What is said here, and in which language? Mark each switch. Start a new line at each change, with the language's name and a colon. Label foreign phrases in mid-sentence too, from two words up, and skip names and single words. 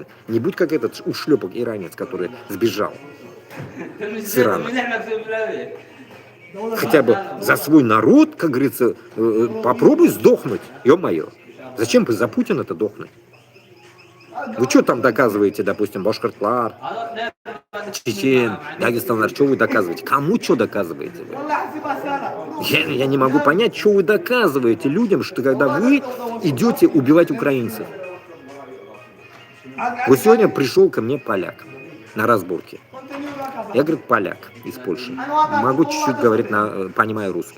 Russian: Не будь как этот ушлепок иранец, который сбежал с Ирана. Хотя бы за свой народ, как говорится, попробуй сдохнуть, ё-моё. Зачем бы за Путина-то дохнуть? Вы что там доказываете, допустим,
Bashkir: башкортлар, чечен, дагестанлар,
Russian: что вы доказываете? Кому что доказываете? Я не могу понять, что вы доказываете людям, что когда вы идете убивать украинцев. Вот сегодня пришел ко мне поляк на разборке. Я, говорит, поляк из Польши. Могу чуть-чуть говорить, понимаю русский.